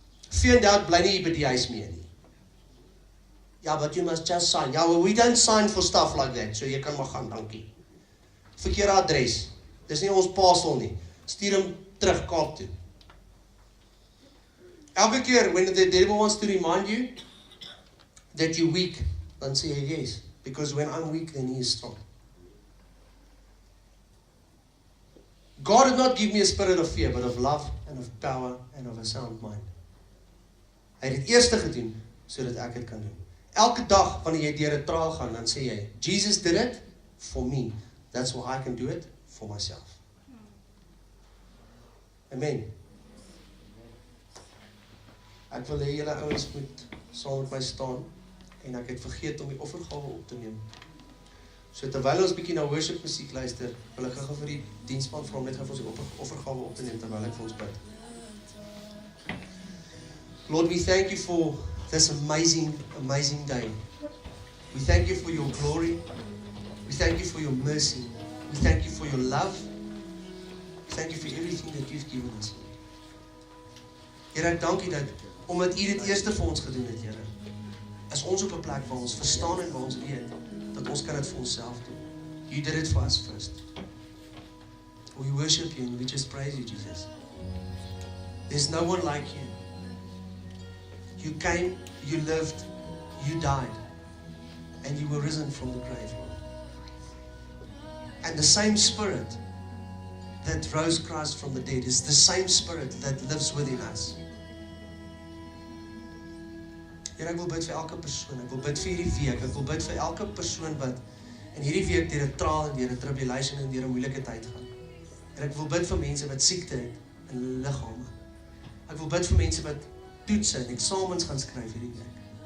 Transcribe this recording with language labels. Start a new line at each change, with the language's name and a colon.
Afrikaans: Vee en dak bly nie by die huis meer nie.
English: Ja, but you must just sign. Ja, well, we don't sign for stuff like that.
Afrikaans: So jy kan maar gaan, dankie. Verkeerde adres. Dis nie ons parcel nie. Stuur hom terug Kaap toe. Elke keer,
English: when the devil wants to remind you that you're weak, dan say yes. Because when I'm weak, then he is strong. God did not give me a spirit of fear, but of love and of power and of a sound mind.
Afrikaans: Hy het dit eerste gedoen, sodat ek dit kan doen. Elke dag, wanneer jy deur 'n trial gaan, dan sê jy,
English: Jesus did it for me. That's why I can do it for myself. Amen.
Afrikaans: Ek wil hê julle ouens moet saam met my staan, en ek het vergeet om die offergawe op te neem. So terwyl ons bietjie na worship musiek luister, wil ek gou vir die dienspan vra om net gou vir ons offergawe op te neem, terwyl ek vir ons bid.
English: Lord, we thank you for this amazing, amazing day. We thank you for your glory. We thank you for your mercy. We thank you for your love. Thank you for everything that you've given us.
Afrikaans: Here, ek dank U dat, omdat U dit eerste vir ons gedoen het, Here, is ons op 'n plek waar ons verstaan en waar ons weet, dat ons kan dit vir onsself doen.
English: You did it for us first. We worship You and we just praise You, Jesus. There's no one like You. You came, You lived, You died, and You were risen from the grave, Lord. And the same Spirit that rose Christ from the dead is the same Spirit that lives within us.
Afrikaans: Here, ek wil bid vir elke persoon, ek wil bid vir hierdie week, ek wil bid vir elke persoon wat in hierdie week deur 'n trial en deur 'n tribulation en deur 'n moeilike tyd gaan. En ek wil bid vir mense wat siekte het in hulle liggame. Ek wil bid vir mense wat toetse en eksamens gaan skryf hierdie week.